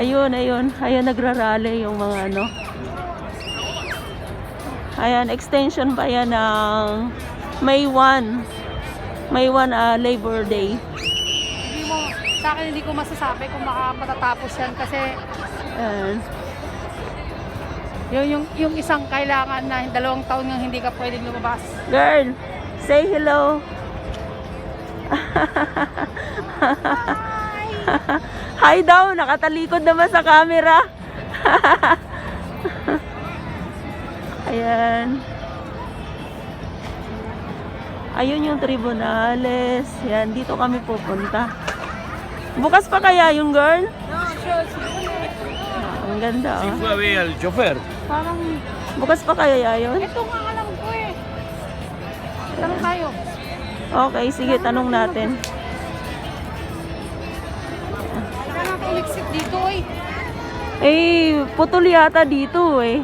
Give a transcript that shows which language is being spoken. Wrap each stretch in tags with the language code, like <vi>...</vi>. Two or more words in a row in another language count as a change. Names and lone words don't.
<tl>Ayun, nagrarally yung mga ano. Ayan, extension pa yan ng May 1. May 1 Labor Day. Hindi mo, sa akin hindi ko masasabi kung matatapos yan kasi Ayan. yung isang kailangan na 2 taon nga hindi ka pwedeng lumabas.</tl> <en>Girl, say hello.</en> <tl>Hi daw, nakatalikod naman sa camera. Ayan. Ayun yung Tribunales. Yan, dito kami pupunta. Bukas pa kaya yung girl?</tl> <en>No, sure.</en> <tl>Ang ganda,</tl> <es>Si</es> <tl>oh.</tl> <es>fue a ver al chofer.</es> <tl>Parang, Bukas pa kaya yun? ito nga alam ko eh. Tanong tayo. Okay, sige, tanong natin. Saan natin uliksik dito eh? Eh, putol yata dito eh.</tl>